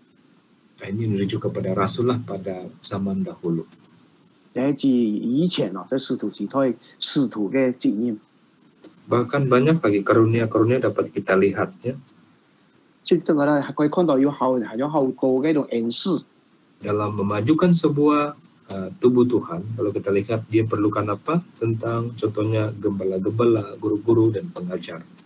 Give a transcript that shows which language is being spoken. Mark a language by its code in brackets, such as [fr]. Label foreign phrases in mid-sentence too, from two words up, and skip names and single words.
[ms] Ini menuju kepada Rasul lah pada zaman dahulu. [yue] 係指以前在使徒時代使徒嘅職業。 [ms] Bahkan banyak lagi karunia-karunia dapat kita lihat ya. Dalam memajukan sebuah tubuh Tuhan, kalau kita lihat dia perlukan apa? Tentang contohnya gembala-gembala, guru-guru dan pengajar.